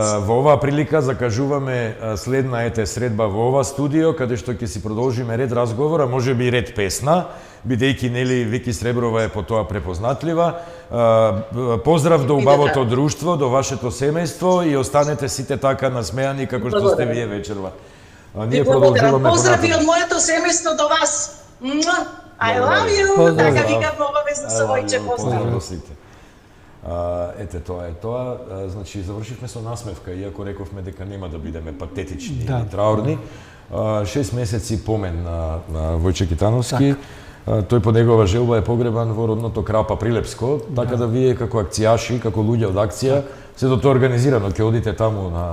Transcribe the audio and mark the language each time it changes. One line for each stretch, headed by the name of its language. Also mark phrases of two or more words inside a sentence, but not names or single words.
Macedonian: Во оваа прилика закажуваме следна средба во ова студио, каде што ќе си продолжиме ред разговора, можеби и ред песна, бидејќи нели Вики Среброва е по тоа препознатлива. Поздрав до убавото друштво, до вашето семејство и останете сите така насмеани како што сте вие вечерва. Ние продолжуваме. Поздрави од моето семејство до вас.
English: I love you.
Macedonian: Така вика обавезно со Војче, поздрав до сите. Ете, тоа е тоа. Значи, завршивме со насмевка, иако рековме дека нема да бидеме патетични или траурни. 6 месеци помен на Војче Китановски. Тој по негова желба е погребан во родното Крапа Прилепско, така да вие како акцијаши, како луѓе од акција, се до тоа организирано, ќе одите таму на